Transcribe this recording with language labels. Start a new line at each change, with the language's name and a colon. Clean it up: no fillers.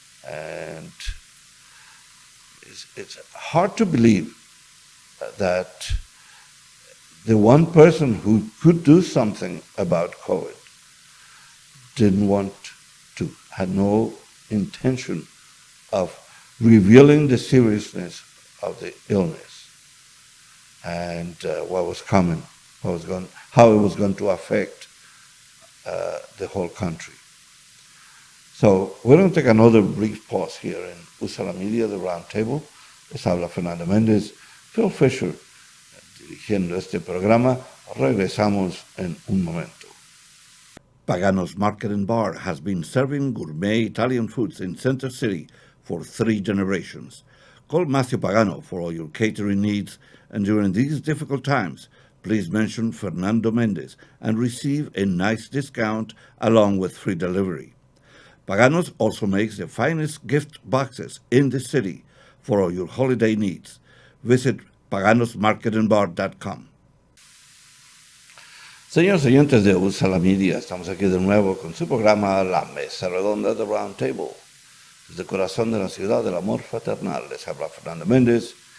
English: And it's hard to believe that the one person who could do something about COVID didn't want to, had no intention of revealing the seriousness of the illness and what was coming, how it was going to affect the whole country. So we're going to take another brief pause here in Usala Media, the Roundtable.
Spanish: Les habla Fernando Mendez, Phil Fisher, dirigiendo este programa. Regresamos en un momento.
English: Pagano's Market and Bar has been serving gourmet Italian foods in Center City for 3 generations. Call Matthew Pagano for all your catering needs, and during these difficult times, please mention Fernando Mendez and receive a nice discount along with free delivery. Pagano's also makes the finest gift boxes in the city for all your holiday needs. Visit paganosmarketingbar.com.
Spanish: Señores oyentes de Usala Media, estamos aquí de nuevo con su programa La Mesa Redonda de Roundtable. Desde el corazón de la ciudad del amor fraternal les habla Fernando Mendez.